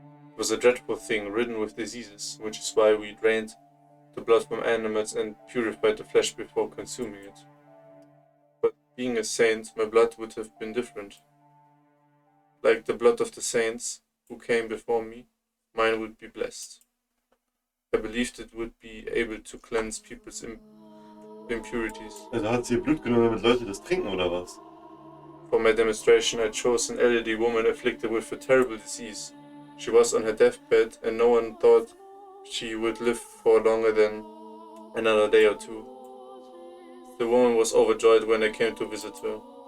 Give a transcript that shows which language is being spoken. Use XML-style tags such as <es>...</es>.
<en>It was a dreadful thing, ridden with diseases, which is why we drained the blood from animals and purified the flesh before consuming it. But being a saint, my blood would have been different. Like the blood of the saints who came before me, mine would be blessed. I believed it would be able to cleanse people's impurities.</en> <de>Also hat sie ihr Blut genommen, damit Leute das trinken, oder was?</de> <en>For my demonstration, I chose an elderly woman afflicted with a terrible disease. She was on her deathbed, and no one thought she would live for longer than another day or two. The woman was overjoyed when I came to visit her.</en>